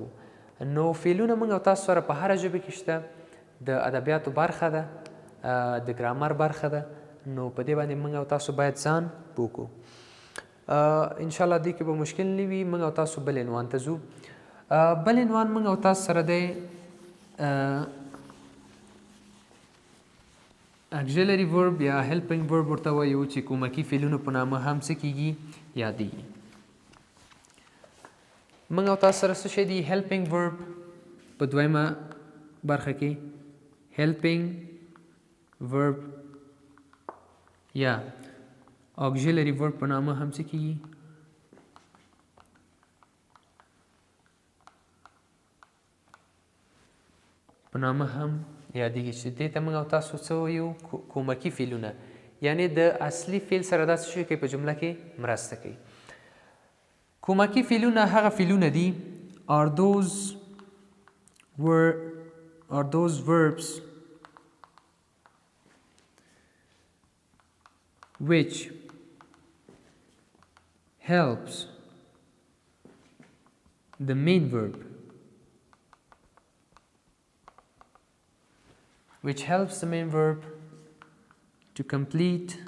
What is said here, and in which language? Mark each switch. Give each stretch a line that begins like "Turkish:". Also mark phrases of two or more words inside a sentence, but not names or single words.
Pashto: نو فعلونه موږ او تاسو سره په هره ژبه کې شته. د ادبیاتو برخه ده، د ګرامر برخه ده. نو په دې باندې موږ او تاسو باید ځان پوه کړو. انشاءالله دې کې به مشکل نه وي. موږ او تاسو بل عنوان ته ځو. بل عنوان موږ او تاسو سره دی
English: auxiliary verb
Pashto: یا
English: helping verb
Pashto: ورته وایو چې کومکی فعلونو په نامه هم څه کیږي؟ یادیږي. موږ او تاسو سره څه شی دی؟
English: helping verb
Pashto: په دویمه برخه کې
English: helping verb
Pashto: یا
English: auxiliary verb
Pashto: په نامه هم څه کیږي؟ په نامه هم یادیږي چې دې ته موږ او تاسو څه وایو؟ کومکی فعلونه. یعنی د اصلي فعل سره دا څه شی کوي؟ په جمله کې مرسته کوي. کومکی فعلونه هغه فعلونه دي
English: are those verbs which helps the main verb which helps the main verb to complete .